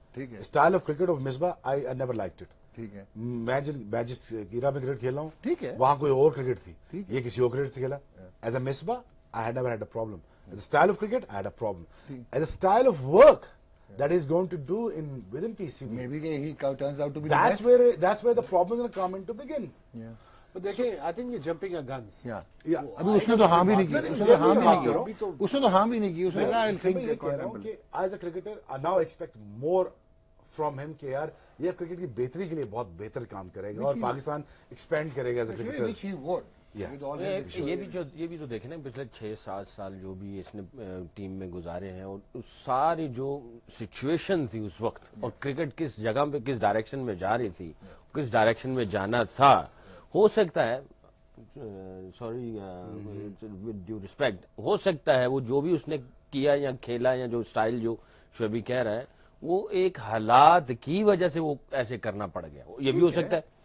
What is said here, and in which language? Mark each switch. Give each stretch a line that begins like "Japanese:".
Hindi: ठीक है,
English: Style of cricket of Misbah I never liked it.
Hindi: ठीक है, मैं जिस गिरा में क्रिकेट खेल रहा हूं, ठीक है, वहां कोई और क्रिकेट थी, ये किसी और क्रिकेट से खेला।
English: As a Misbah I had never had a problem, as a style of cricket I had a problem, as a style of work that is going to do within PCB. Maybe he turns out to be that's where the problem is going to begin. Yeah. But
Hindi: देखिए,
English: I think you're jumping at guns. Yeah.
Hindi: अभी उसने तो हाँ भी नहीं की, उसने तो हाँ भी नहीं की, उसने कहा
English: I think as a cricketer I now expect more from him
Hindi: कि यार ये क्रिकेट की बेहतरी के लिए बहुत बेहतर काम करेगा और पाकिस्तान एक्सपेंड करेगा
English: As a cricketer.
Hindi: ये भी जो देखे ना पिछले 6-7 साल जो भी इसने टीम में गुजारे हैं और सारी जो सिचुएशन थी उस वक्त और क्रिकेट किस जगह पे किस डायरेक्शन में जा रही थी, किस डायरेक्शन में जाना था, हो सकता है,
English: sorry with due respect,
Hindi: हो सकता है वो जो भी उसने किया या खेला या जो स्टाइल जो शोएब कह रहा है वो एक हालात की वजह से वो ऐसे करना पड़ गया, ये भी हो सकता है।